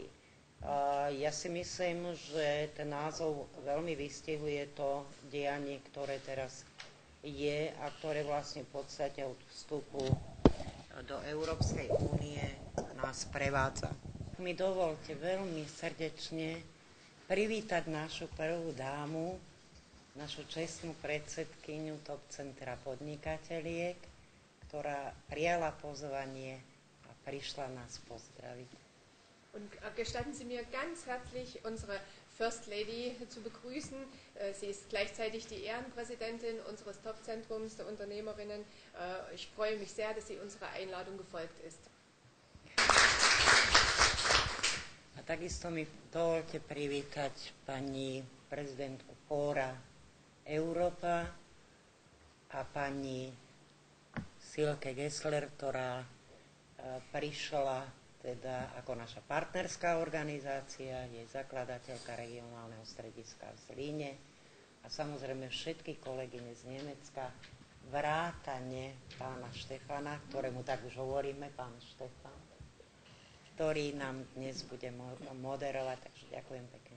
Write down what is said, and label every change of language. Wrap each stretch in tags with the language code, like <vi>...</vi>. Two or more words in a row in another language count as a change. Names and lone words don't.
<sk>Ja si myslím, že ten názov veľmi vystihuje to dianie, ktoré teraz je a ktoré vlastne v podstate od vstupu do Európskej únie nás prevádza. Mi dovolte veľmi srdečne privítať našu prvú dámu, našu čestnú predsedkyňu Top Centra podnikateliek, ktorá prijala pozvanie a prišla nás pozdraviť.</sk> <de>Und gestatten Sie mir ganz herzlich unsere</de> <en>First Lady</en> <de>zu begrüßen. Sie ist gleichzeitig die Ehrenpräsidentin unseres Top-Zentrums der Unternehmerinnen. Ich freue mich sehr, dass sie unserer Einladung gefolgt ist.</de> <sk>A takisto mi dovolte privítať pani prezidentku Fóra Európa a pani Silke Gessler, ktorá prišla teda ako naša partnerská organizácia, je zakladateľka regionálneho strediska v Zlíne a samozrejme všetky kolegyne z Nemecka, vrátane pána Štefana, ktorému tak už hovoríme, pán Štefan, ktorý nám dnes bude moderovať, takže ďakujem pekne</sk>